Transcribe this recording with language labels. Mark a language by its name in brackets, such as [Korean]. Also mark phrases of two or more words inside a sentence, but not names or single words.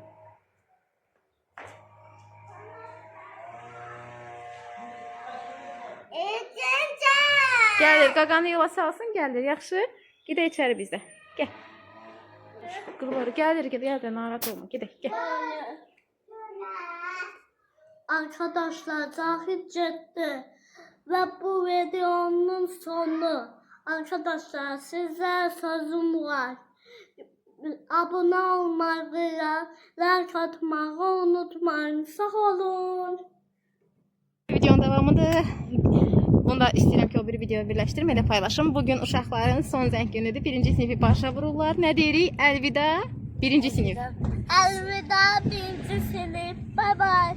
[Azerbaijani] Gəlir, qaqanı yola salsın, gəlir, yaxşı? Gedək içəri bizdə. Gəl. Qırları gəlir, gəl, narahat olma. Gedək, gəl. [Turkish] Arkadaşlar Cahit getdi ve bu videonun sonu. Arkadaşlar size sözüm var. Abone olmayı, like atmayı unutmayın. Sağ olun. Videonun devamıdır. [Azerbaijani] Bunu da istəyirəm ki, o bir video birləşdirim, elə paylaşım. Bugün uşaqların son zəng günüdür. Birinci sinifi başa vururlar. Nə deyirik? Əlvida. Birinci sinif. [Turkish] Elveda birinci sınıf. [English] Bye bye.